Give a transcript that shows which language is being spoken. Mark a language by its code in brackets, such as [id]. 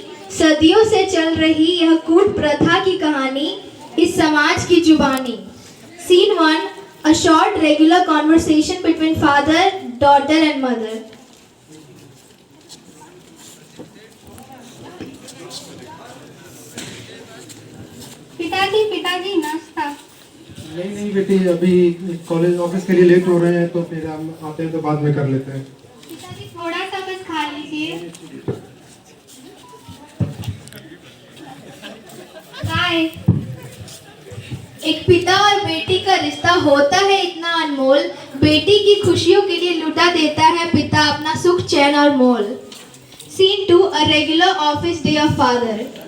[hi] सदियों से चल रही यह कूट प्रथा की कहानी इस समाज की जुबानी। [en] Scene 1, a short regular conversation between father, daughter and mother. [hi] पिताजी नाश्ता। नहीं बेटी, अभी कॉलेज ऑफिस के लिए लेट हो रहे हैं, तो फिर हम आते हैं तो बाद में कर लेते हैं। पिताजी थोड़ा सा बस खा लीजिए। हाय। एक पिता और बेटी का रिश्ता होता है इतना अनमोल, बेटी की खुशियों के लिए लुटा देता है पिता अपना सुख चैन और मोल। [en] Scene 2, a regular office day of father.